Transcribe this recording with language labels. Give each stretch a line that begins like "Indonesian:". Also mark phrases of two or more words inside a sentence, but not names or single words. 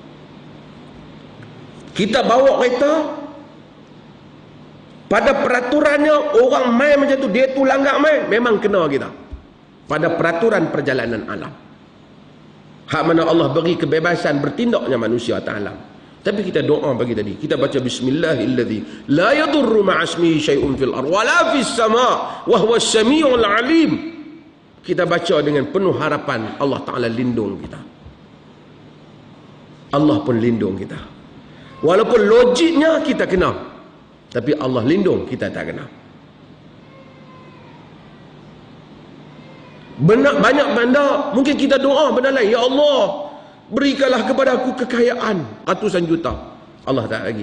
Malay: Kita bawa kereta, pada peraturannya orang main macam tu, dia tu langgar main, memang kena kita pada peraturan perjalanan alam. Hak mana Allah beri kebebasan bertindaknya manusia atas alam. Tapi kita doa bagi tadi, kita baca
Arabic: بسم الله الذي لا يضر مع اسمه شيء في الأرض ولا في السماء وهو السميع العليم.
Malay: Kita baca dengan penuh harapan Allah Taala lindung kita. Allah pun lindung kita. Walaupun logiknya kita kena, tapi Allah lindung kita tak kena. Banyak benda mungkin kita doa benda lain, ya Allah berikanlah kepada aku kekayaan ratusan juta, Allah tak bagi.